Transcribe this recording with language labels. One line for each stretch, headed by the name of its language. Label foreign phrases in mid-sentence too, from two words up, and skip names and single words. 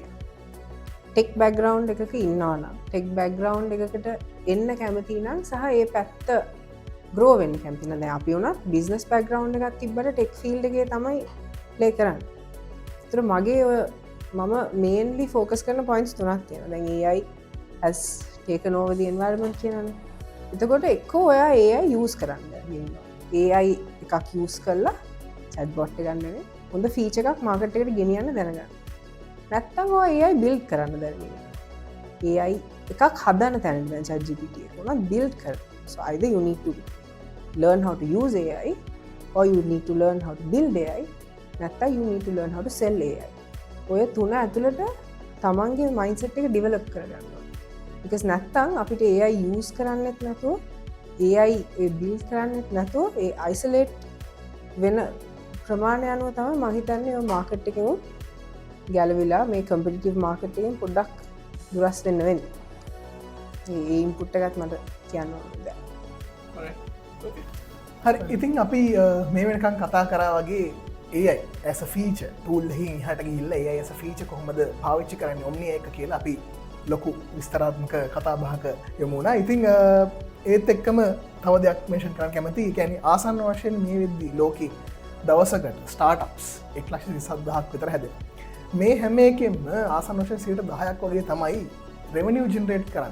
English: tech background
Sinhala: එකක ඉන්නවා නම්
English: tech background
Sinhala: එකකට එන්න කැමති නම් සහ ඒ පැත්ත ග්‍රෝ වෙන්න කැමති නම් දැන් අපි උනත්
English: business background
Sinhala: එකක් තිබ්බට
English: tech field
Sinhala: එකේ තමයි ප්ලේ කරන්නේ. ඒතර මගේ ඔය මම
English: mainly focus
Sinhala: කරන පොයින්ට්ස් තුනක් තියෙනවා. දැන්
English: AI has taken over the environment
Sinhala: කියනනේ. එතකොට එක්කෝ ඔයා
English: AI use
Sinhala: කරන්න ඉන්නවා. AI එකක් use කරලා chatbot එක ගන්න නෙවෙයි හොඳ ෆීචර් එකක් මාකට් එකට ගෙනියන්න දැනගන්න. නැත්තම් ඔය
English: AI build
Sinhala: කරන්න දැනගන්න. AI එකක් හදන්න තැන දැන් ChatGPT එක උනත් build කරන්න.
English: So either you need to learn how to use AI or you need to learn how to build AI. නැත්තම් you need to learn how to sell AI.
Sinhala: ඔය තුන ඇතුළට තමන්ගේ mindset එක develop කරගන්න ඕනේ. because නැත්තම් අපිට
English: AI use
Sinhala: කරන්නෙත් නැතුව
English: AI build
Sinhala: කරන්නෙත් නැතුව ඒ isolate වෙන ප්‍රමාණය අනුව තමයි මම හිතන්නේ ඔය market එකෙන් ගැලවිලා මේ
English: competitive market
Sinhala: එකෙන් පොඩ්ඩක් දුරස් වෙන්න වෙන්නේ. ඒ ඉන්පුට් එකත් මට කියන්න ඕනේ. හරි ඉතින් අපි මේ වෙනකන් කතා කරා වගේ
English: AI as a feature tool
Sinhala: එකකින් එහාට ගිහිල්ලා
English: AI as a feature
Sinhala: කොහොමද පාවිච්චි කරන්නේ Omni එක කියලා අපි ලොකු විස්තරාත්මක කතා බහක යමු වුණා. ඉතින් ඒත් එක්කම තව දෙයක් මෙන්ෂන් කරන්න කැමතියි. ඒ කියන්නේ ආසන්න වශයෙන් මේ වෙද්දී ලෝකේ දවසකට ස්ටාර්ට්අප්ස් 1,27,000ක් විතර හැදෙනවා. මේ හැම එකෙන්ම ආසන්න වශයෙන් 10% වගේ තමයි
English: revenue generate
Sinhala: කරන්නේ.